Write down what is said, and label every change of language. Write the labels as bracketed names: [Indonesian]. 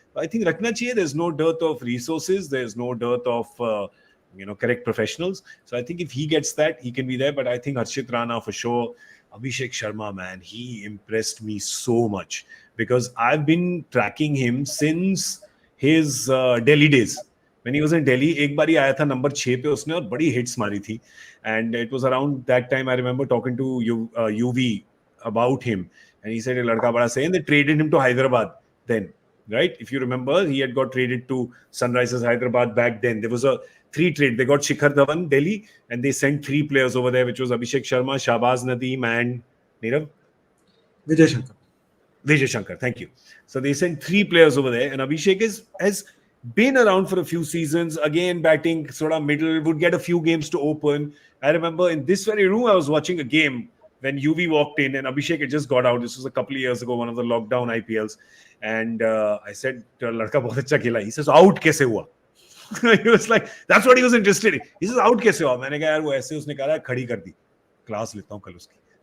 [English] I think [Hindi] रखना चाहिए. [English] There's no dearth of resources. There's no dearth of correct professionals. So I think if he gets that, he can be there. But I think Harshit Rana for sure. Abhishek Sharma, man, he impressed me so much because I've been tracking him since his Delhi days. When he was in Delhi, [Hindi] एक बारी आया था number 6 पे उसने और बड़ी hits मारी थी. [English] And it was around that time I remember talking to UV about him. And he said, [Hindi] "A ladka bada sahi." [English] And they traded him to Hyderabad then, right? If you remember, he had got traded to Sunrisers Hyderabad back then. There was a 3 trade. They got Shikhar Dhawan, Delhi, and they sent 3 players over there, which was Abhishek Sharma, Shahbaz Nadeem, and Nirav? Vijay Shankar. Vijay Shankar, thank you. So they sent 3 players over there, and Abhishek has been around for a few seasons, again batting sort of middle, would get a few games to open. I remember in this very room, I was watching a game when UV walked in and Abhishek had just got out. This was a couple of years ago, one of the lockdown IPLs. And I said, [Hindi] "Ladka bahut acha khela." [English] He says, [Hindi] "Out kaise hua?" [English] He was like, that's what he was interested in. He says, [Hindi] "Out kaise hua?" मैंने कहा यार वो ऐसे उसने कहा खड़ी कर दी. Class लेता हूँ कल उसकी.